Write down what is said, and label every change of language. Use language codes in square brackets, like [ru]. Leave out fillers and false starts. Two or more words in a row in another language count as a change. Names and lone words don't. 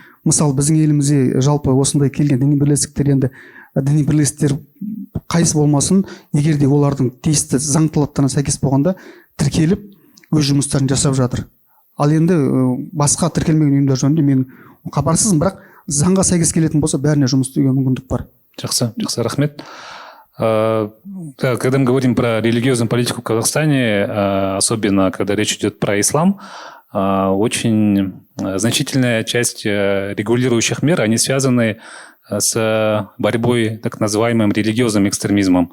[kk] Мысалы, біздің елімізде жалпы осындай келген діни бірлестіктер, енді діни бірлестіктер қайсы болмасын, егер де олардың тиісті заң талаптарына сәйкес болғанда тіркеліп өз жұмыстарын жасап жатыр. Ал енді басқа тіркелмеген ұйымдар жөнінде мен хабарсызбын, бірақ заңға сәйкес келетін болса бәріне жұмыс істеуге мүмкіндік бар. Жақсы, рахмет. [ru] Когда мы говорим про религиозную политику в Казахстане, особенно когда речь идет про ислам, очень значительная часть регулирующих мер, они связаны с борьбой так называемым религиозным экстремизмом.